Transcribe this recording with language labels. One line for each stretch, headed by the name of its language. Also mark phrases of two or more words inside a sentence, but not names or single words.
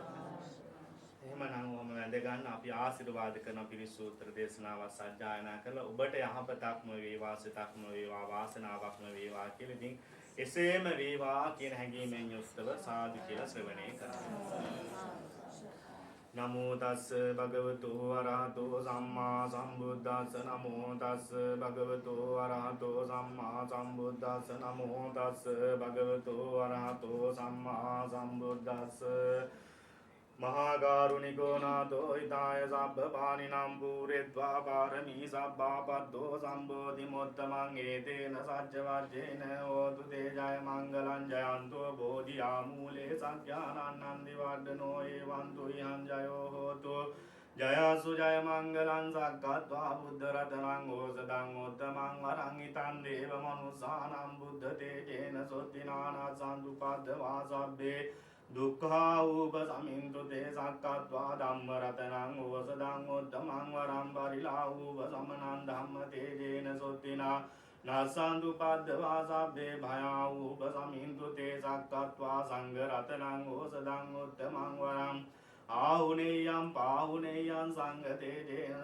Sinhala: එහෙමනම් ඔබම වැඳ ගන්න අපි ආශිර්වාද කරන පිරිසූත්‍ර දේශනාව සජ්ජායනා කරලා ඔබට යහපතක්ම වේවා සිතක්ම වේවා වාසනාවක්ම වේවා කියලා ඉතින් එසේම වේවා කියන හැඟීමෙන් යුක්තව සාදු කියලා ශ්‍රවණය කරන්න.
Pali: නමෝ තස්ස භගවතු අරහතෝ සම්මා සම්බුද්දස්ස නමෝ තස්ස භගවතු අරහතෝ සම්මා සම්බුද්දස්ස නමෝ තස්ස භගවතු අරහතෝ සම්මා සම්බුද්දස්ස මහා කරුණිකෝ නාතෝ ඊතාය සබ්බ පානිනම් පුරෙත්වා පාරමී සබ්බාපද්දෝ සම්බෝධි මොත්තමං ඒතේන සච්ච වර්ජේන හෝතු තේ ජය මංගලං ජයන්තෝ බෝධියා මූලේ සත්‍යානන්නන්දි වර්ධනෝ ඒවන්තු යං ජයෝ හෝතු ජයසු ජය මංගලං සක්කත්වා බුද්ධ රතනං ඕසදං උත්තමං වරං ිතං දේව මනුසානම් බුද්ධ තේජේන සොත්තිනානා සම්දුපද්දවා සබ්බේ දුක්ඛා උපසමින්තු තේ සක්කත්වා ධම්ම රතනං ඕසදං උත්තමං වරං පරිලා උපසමනං ධම්ම තේජේන සොත්තිනා නසන්දුපද්දවා සබ්බේ භයා උපසමින්තු තේ සක්කත්වා සංඝ රතනං ඕසදං උත්තමං වරං ආහුනේයං පාහුනේයං සංඝ තේජේන